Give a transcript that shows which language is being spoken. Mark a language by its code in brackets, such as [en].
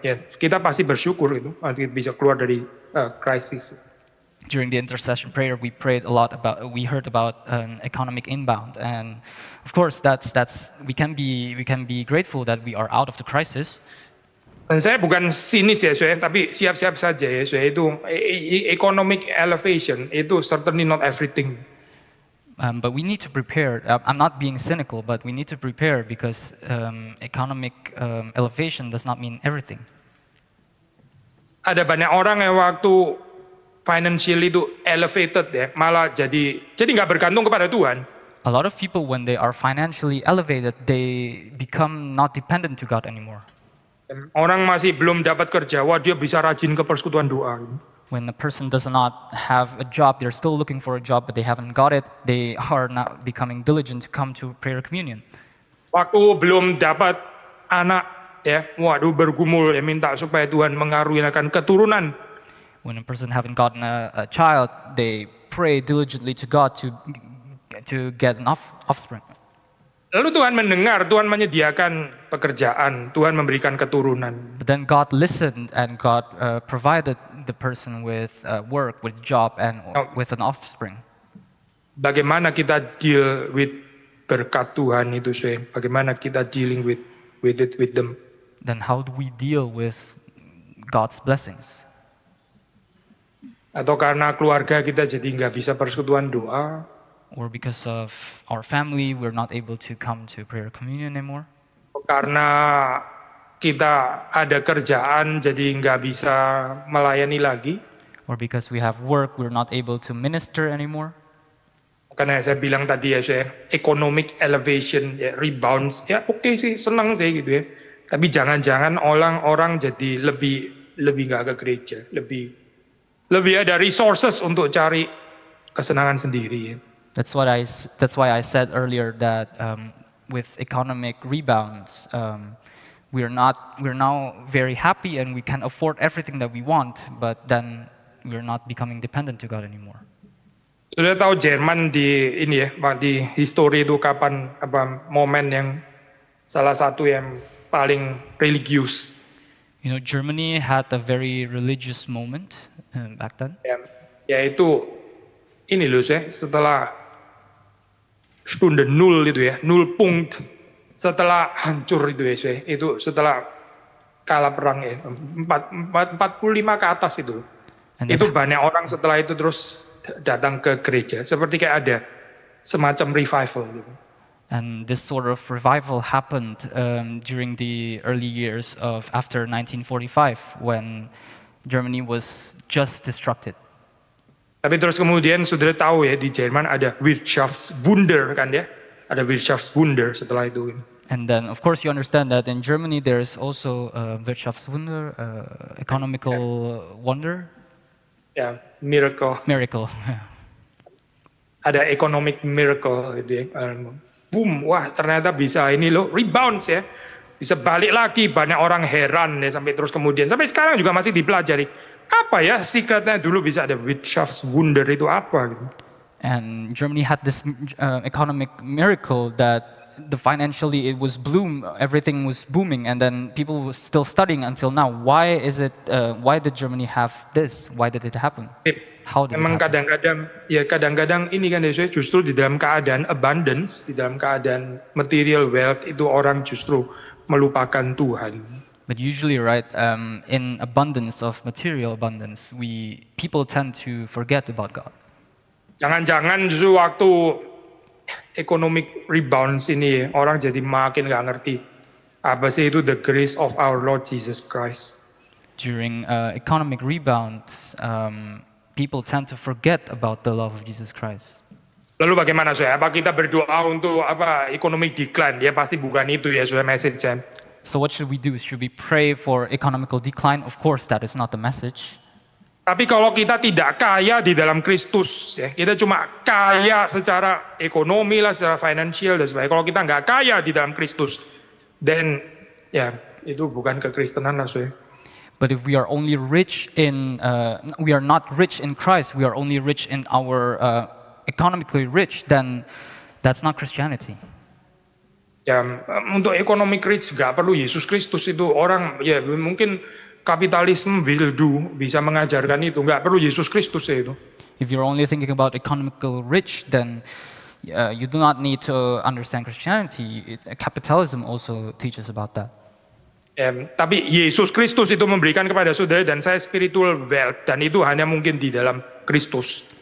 [id] Ya, kita pasti bersyukur itu, nanti bisa keluar dari krisis. [en] During the intercession prayer, we heard about an economic inbound, and of course, we can be grateful that we are out of the crisis. [id] Dan saya bukan sinis ya, saya, tapi siap-siap saja ya, saya itu [en] economic elevation [id] itu [en] certainly not everything. But we need to prepare. I'm not being cynical, but we need to prepare because economic elevation does not mean everything. [id] Ada banyak orang yang waktu financially itu elevated ya, malah jadi nggak bergantung kepada Tuhan. [en] A lot of people, when they are financially elevated, they become not dependent to God anymore. [id] Orang masih belum dapat kerja, wah dia bisa rajin ke persekutuan doa. [en] When a person does not have a job, they're still looking for a job, but they haven't got it. They are now becoming diligent to come to prayer communion. [id] Waktu belum dapat anak, ya, waduh bergumul ya minta supaya Tuhan mengaruniakan keturunan. [en] When a person haven't gotten a child, they pray diligently to God to get an offspring. [id] Lalu Tuhan mendengar, Tuhan menyediakan pekerjaan, Tuhan memberikan keturunan. [en] But then God listened and God provided the person with work, with job, and with an offspring. [id] Bagaimana kita [en] deal with [id] berkat Tuhan itu, saya? Bagaimana kita [en] dealing with them? Then how do we deal with God's blessings? [id] Atau karena keluarga kita jadi nggak bisa persekutuan doa? [en] Or because of our family, we're not able to come to prayer communion anymore? [id] Karena kita ada kerjaan jadi nggak bisa melayani lagi? [en] Or because we have work, we're not able to minister anymore? [id] Karena saya bilang tadi ya, saya [en] economic elevation, [id] ya, rebounds, ya oke sih, senang sih gitu ya. Tapi jangan-jangan orang-orang jadi lebih nggak ke gereja, lebih ada resources untuk cari kesenangan sendiri. Ya. [en] That's why I said earlier that with economic rebounds, we're now very happy and we can afford everything that we want, but then we're not becoming dependent to God anymore. [id] Sudah tahu Jerman di history itu kapan momen yang salah satu yang paling religius. [en] You know, Germany had a very religious moment back then. [id] Yaitu ini loh saya, setelah [de] Stunde Null [id] itu ya, [de] nul punkt, [id] setelah hancur itu ya saya, itu setelah kalah perang ya, 45 ke atas itu. Itu banyak orang setelah itu terus datang ke gereja, seperti kayak ada semacam revival gitu. [en] And this sort of revival happened during the early years of after 1945 when Germany was just destructed. [id] Tapi terus kemudian saudara tahu ya di Jerman ada Wirtschaftswunder kan ya, ada Wirtschaftswunder setelah itu. [en] And then of course you understand that in Germany there is also Wirtschaftswunder, economical wonder. [id] Ya, miracle. Ada [en] economic miracle [id] gitu ya. Boom, wah ternyata bisa ini loh, rebounds ya. Bisa balik lagi, banyak orang heran ya sampai terus kemudian. Sampai sekarang juga masih dipelajari. Apa ya secretnya dulu bisa ada Wirtschaftswunder itu apa gitu. [en] And Germany had this economic miracle that financially it was everything was booming, and then people were still studying until now. Why did Germany have this? Why did it happen? How did [id] Memang [en] it happen? [id] kadang-kadang ini kan justru di dalam keadaan abundance, di dalam keadaan [en] material wealth [id] itu orang justru melupakan Tuhan. [en] But usually, right, in abundance of material abundance, people tend to forget about God. [id] Jangan-jangan justru waktu [en] economic rebounds [id] ini orang jadi makin nggak ngerti apa sih itu [en] the grace of our Lord Jesus Christ. During economic rebounds, people tend to forget about the love of Jesus Christ. [id] Lalu bagaimana saya? Apa kita berdoa untuk [en] economic decline? [id] Ya pasti bukan itu ya saya message saya. [en] So what should we do? Should we pray for economical decline? Of course, that is not the message. [id] Tapi kalau kita tidak kaya di dalam Kristus, ya, kita cuma kaya secara ekonomi lah, secara financial dan sebagainya. Kalau kita nggak kaya di dalam Kristus, then ya itu bukan kekristenan lah, saya. [en] But if we are only rich we are not rich in Christ. We are only rich in our economically rich, then that's not Christianity. [id] Ya, untuk [en] economic rich [id] nggak perlu Yesus Kristus itu orang ya mungkin kapitalisme [en] will do [id] bisa mengajarkan itu nggak perlu Yesus Kristus ya itu. [en] If you're only thinking about economical rich, then you do not need to understand Christianity. Capitalism also teaches about that. [id] Ya, tapi Yesus Kristus itu memberikan kepada saudara dan saya [en] spiritual wealth [id] dan itu hanya mungkin di dalam Kristus.